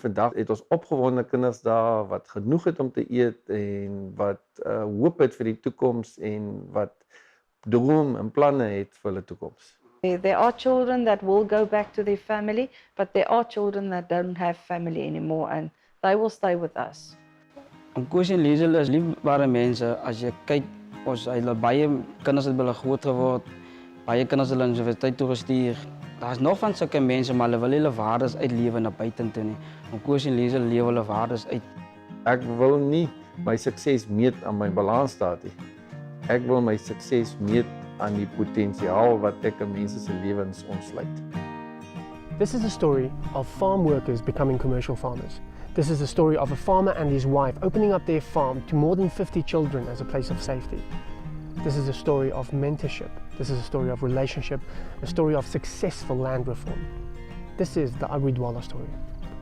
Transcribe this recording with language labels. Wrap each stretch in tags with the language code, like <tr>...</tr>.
<af>Vandag het ons opgewonde kinders daar wat genoeg het om te eet en wat hoop het vir die toekoms en wat droom en planne het vir hulle toekoms.</af> <en>There are children that will go back to their family, but there are children that don't have family anymore, and they will stay with us.</en> <af>Koos en Liesel is liefbare mense. As jy kyk, ons het baie kinders het hulle groot geword, baie kinders hulle universiteit toe gestuur. Daar's nog van sulke mense, maar hulle wil hulle waardes uitlewe na buitentoe nie. Koos en Liesel lewe hulle waardes uit. Ek wil nie my sukses meet aan my balansstaat nie. Ek wil my sukses meet aan die potensiaal wat ek in mense se lewens ontsluit.</af> <en>This is a story of farm workers becoming commercial farmers. This is the story of a farmer and his wife opening up their farm to more than 50 children as a place of safety. This is a story of mentorship. This is a story of relationship, a story of successful land reform. This is the Agri Dwala story.</en>